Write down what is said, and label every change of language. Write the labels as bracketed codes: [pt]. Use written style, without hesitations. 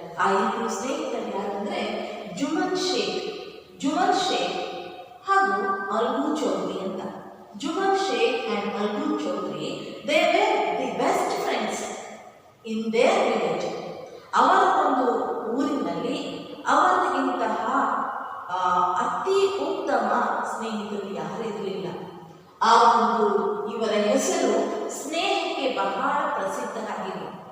[kn] ಆ ಇಬ್ಬರು ಸ್ನೇಹಿತರು ಯಾರಂದ್ರೆ ಜುಮನ್ ಶೇಖ್ ಹಾಗೂ ಅಲ್ಗು ಚೌಧರಿ ಅಂತ. [en] Jumman Shaikh and Algu Chaudhary, they were the best friends in their village. [kn] ಅವರ ಒಂದು ಊರಿನಲ್ಲಿ ಅವರಿಗಿಂತಹ ಅತಿ ಉತ್ತಮ ಸ್ನೇಹಿತರು ಯಾರಿರಲಿಲ್ಲ. ಆ ಒಂದು ಇವರ ಹೆಸರು ಸ್ನೇಹಕ್ಕೆ ಬಹಳ ಪ್ರಸಿದ್ಧರಾಗಿದೆ.